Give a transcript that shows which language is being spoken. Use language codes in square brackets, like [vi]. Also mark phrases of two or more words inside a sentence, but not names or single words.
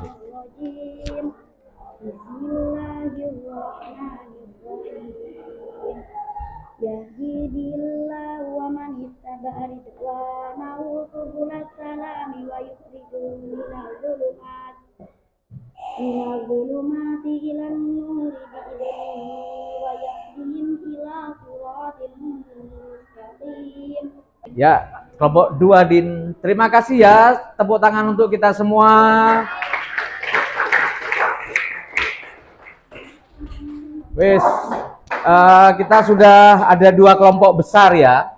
[ar] يهديه الله ومن اتبع رضوانه سبل السلام ويخرجهم من الظلمات إلى النور بإذنه ويهديهم إلى صراط مستقيم. [id] Ya, kelompok 2 Din. Terima kasih ya. Tepuk tangan untuk kita semua. Wes, kita sudah ada 2 kelompok besar ya.